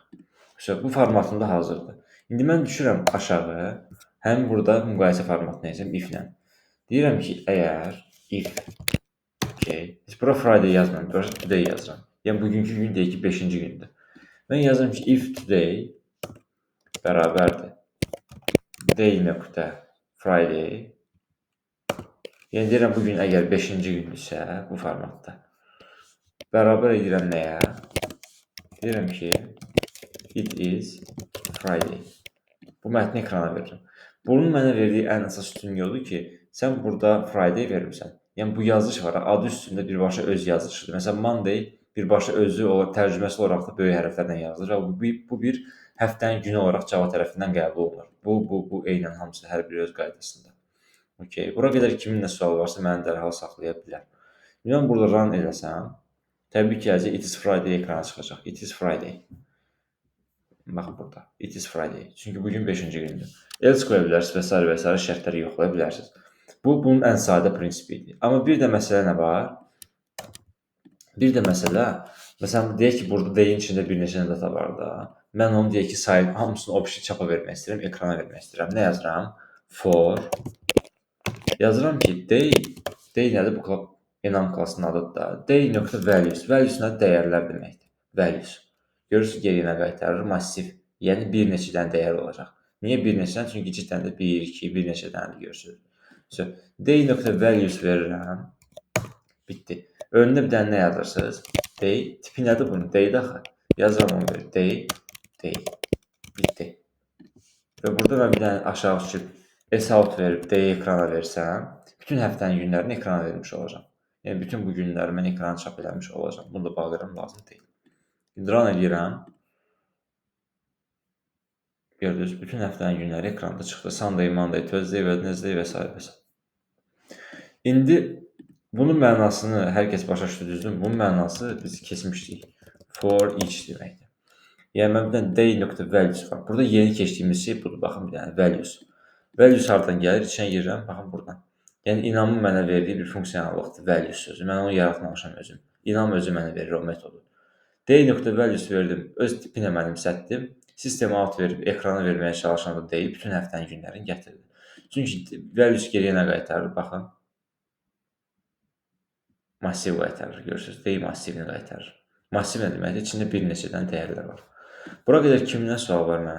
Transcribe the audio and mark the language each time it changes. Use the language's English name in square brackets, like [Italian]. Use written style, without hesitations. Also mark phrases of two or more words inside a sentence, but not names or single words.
[Azerbaijani] Bu formatında hazırdır. İndi mən düşürəm aşağı. Həmin burada müqayisə formatını yazıram if-lə. Deyirəm ki, əgər if biz bura Friday yazmıram, bura today yazıram. Yəni, bugünkü gün deyək ki, 5-ci gündür. Mən yazıram ki, [English] if today [Azerbaijani] bərabərdir day nöqtə Friday. Yəni, deyirəm, bugün əgər 5-ci gündürsə, bu formatda. Bərabər edirəm nəyə? Deyirəm ki, [English] it is Friday. [Azerbaijani] Bu mətni ekrana verirəm. Bunun mənə verdiyi ən əsas üstünlük odur ki, sən burada Friday verirsən. Yəni, bu yazılış var, adı üstündə birbaşa öz yazılışıdır. Məsələn, Monday birbaşa özü tərcüməsi olaraq da böyük hərflərlə yazılır və bu bir həftənin günü olaraq Java tərəfindən qəbul olunur. Bu eynən hamısı hər biri öz qaydasında. Okay. Bura qədər kimin nə sualı varsa məni dərhal saxlaya bilər. Mən burada run eləsəm, təbii ki, [English] it is Friday [Azerbaijani] ekrana çıxacaq. [English] It is Friday. [Azerbaijani] Baxın burada. [English] It is Friday. [Azerbaijani] Çünki bugün 5-ci gündür. Else qoya bilərsiniz və s. şərtləri yoxlaya bilərsiniz. Bu, bunun ən sadə prinsipidir. Amma bir də məsələ nə var? Bir də məsələ, məsələn, deyək ki, burada day-in içində bir neçə data var da. Mən onu deyək ki, hamısını option çapa vermək istəyirəm, ekrana vermək istəyirəm. Nə yazıram? For Yazıram ki day nədir? Bu enam klassının adıdır da. Day.values. Values nədir? Dəyərlər deməkdir. Values. Görürsünüz geriyə nə qaytarır? Massiv. Yəni bir neçə dənə dəyər olacaq. Niyə bir neçədən? Çünki cidden də 1, 2, bir neçə dənə görürsünüz. So, day.values verirəm. Bitdi. Önündə bir dənə nə yazırsınız? Day. Tipi nədir bunun? Day-də axı. Yazıram onu verir. Day. Bitdi. Və burada mən bir dənə aşağı düşüb S-out verib D ekrana versəm, bütün həftənin günlərini ekrana vermiş olacam. Yəni, bütün bu günləri mən ekrana çap eləmiş olacam. Bunu da bağlayıram, lazım deyil. Run edirəm. Gördünüz, bütün həftənin günləri ekranda çıxdı. Sunday, Monday, Tuesday, Wednesday və s. və s. İndi bunun mənasını hər kəs başa düşdü, düzdür? Bunun mənası biz keçmişdik. [English] For each [Azerbaijani] deməkdir. Yəni, mən bir dənə day.values var. Burada yeni keçdiyimiz şey budur. Baxın, bir dənə values. Values hardan gəlir? İçinə girirəm. Baxın, buradan. Yəni, inamın mənə verdiyi bir funksiyonallıqdır. Values sözü. Mən onu yaratmamışam özüm. İnam özü mənə verir o metodu. Day.values verdim. Öz tipinə mənimsətdim. Sistemə out verib, ekrana verməyə çalışanda deyil, bütün həftənin günlərini gətirdi. Çünki values geriyə nə qaytarır? Baxın. Massiv qaytarır. Görürsünüz. Day massivini qaytarır. Massiv nə deməkdir? İçində bir neçədən dəyərlər var. Bura qədər kimdən sual var mənə?